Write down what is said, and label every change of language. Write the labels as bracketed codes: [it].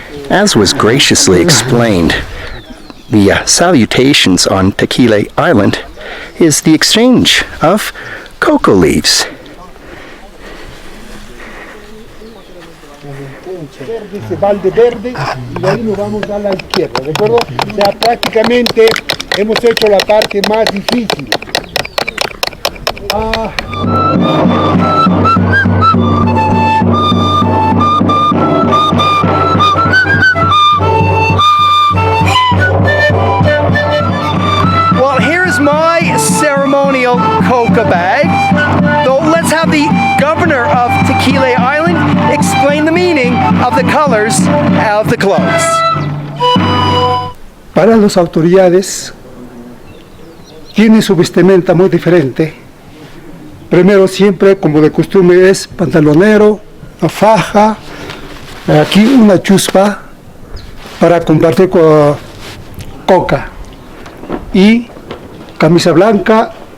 [en] As was graciously explained, the salutations on Taquile Island is the exchange of cocoa leaves. [es] Dice balde verde y ahí nos vamos a la izquierda, ¿de acuerdo? O sea, prácticamente hemos hecho la parte más difícil. [en] Well, here's my ceremonial Coca bag. So let's have the governor of Taquile Island explain the meaning of the colors of the clothes. [es] Para las autoridades tiene su vestimenta muy diferente. Primero siempre, como de costumbre, es pantalonero, una faja, aquí una chuspa para compartir con Coca y camisa blanca,